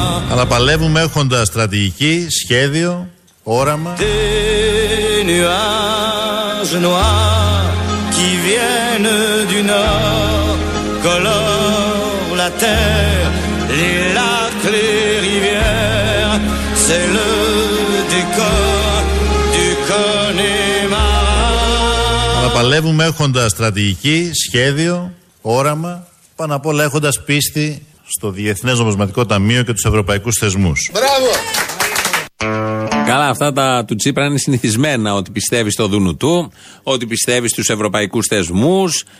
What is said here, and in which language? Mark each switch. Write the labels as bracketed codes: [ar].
[el] Αλλά παλεύουμε έχοντας στρατηγική, σχέδιο, όραμα. [fr] Des nuages noirs qui viennent du nord colorent la terre, les lacs, les rivières. C'est le décor du Connemara. [el] Αλλά παλεύουμε έχοντας στρατηγική, σχέδιο, όραμα, πάνω απ' όλα έχοντας πίστη στο Διεθνές Νομισματικό Ταμείο και τους ευρωπαϊκούς θεσμούς. Μπράβο! Καλά, αυτά τα του Τσίπρα είναι συνηθισμένα, ότι πιστεύει στο Δουνουτού, ότι πιστεύει στους ευρωπαϊκούς θεσμούς.